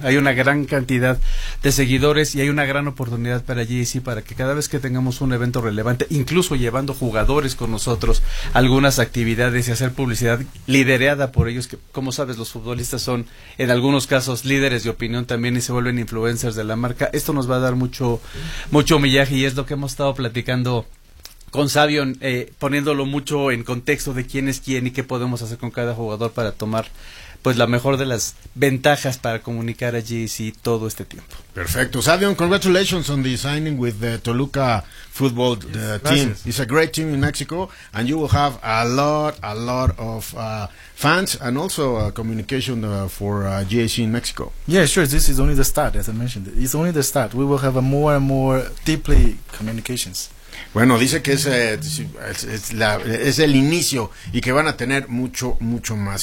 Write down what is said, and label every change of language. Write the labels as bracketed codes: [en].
[es] Hay una gran cantidad de seguidores y hay una gran oportunidad para GAC para que cada vez que tengamos un evento relevante, incluso llevando jugadores con nosotros, algunas actividades y hacer publicidad liderada por ellos, que como sabes los futbolistas son en algunos casos líderes de opinión también y se vuelven influencers de la marca. Esto nos va a dar mucho, mucho millaje, y es lo que hemos estado platicando con Sabio, poniéndolo mucho en contexto de quién es quién y qué podemos hacer con cada jugador para tomar pues la mejor de las ventajas para comunicar a GAC todo este tiempo. Perfecto. [en] Savion, congratulations on the signing with the Toluca football team. It's a great team in Mexico, and you will have a lot of fans and also communication for GAC in Mexico. Yeah, sure. This is only the start, as I mentioned. It's only the start. We will have a more and more deeply communications. [es] Bueno, dice que es el inicio y que van a tener mucho, mucho más.